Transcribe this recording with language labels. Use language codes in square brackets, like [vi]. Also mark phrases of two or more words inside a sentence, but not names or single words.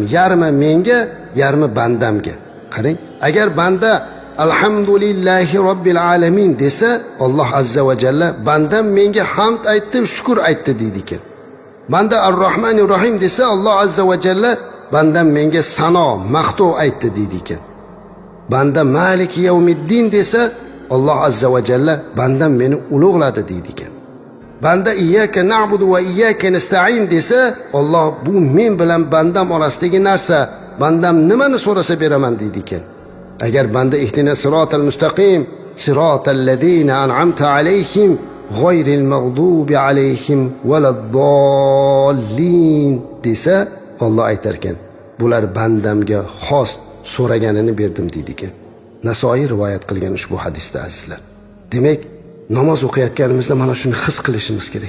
[uz] Yarmi menga, yarmi bandamga. Qarang, agar banda [ar] الحمد لله رب العالمين [uz] desa, Alloh [ar] عز وجل [uz] bandam menga hamd aytdi, shukr aytdi deydi ekan. Banda [ar] الرحمن الرحيم [uz] desa, Alloh [ar] عز وجل [uz] bandam menga sano, maqtov aytdi deydi ekan. Banda [ar] مالك يوم الدين [uz] desa, Alloh [ar] عز وجل [uz] bandam meni ulug'ladi deydi ekan. Banda [ar] إياك نعبد وإياك نستعين [uz] desa, Alloh bu men bilan bandam orasidagi narsa, bandam nimani so'rasa beraman deydi ekan. Agar banda [ar] اهدنا الصراط المستقيم صراط الذين أنعمت عليهم غير المغضوب عليهم ولا الضالين [uz] desa, Alloh aytar ekan, bular bandamga xos so'raganini berdim deydi ekan. Nasoiy rivoyat qilgan ushbu hadisda azizlar. Demak, namoz o'qiyotganimizda mana shuni his qilishimiz kerak.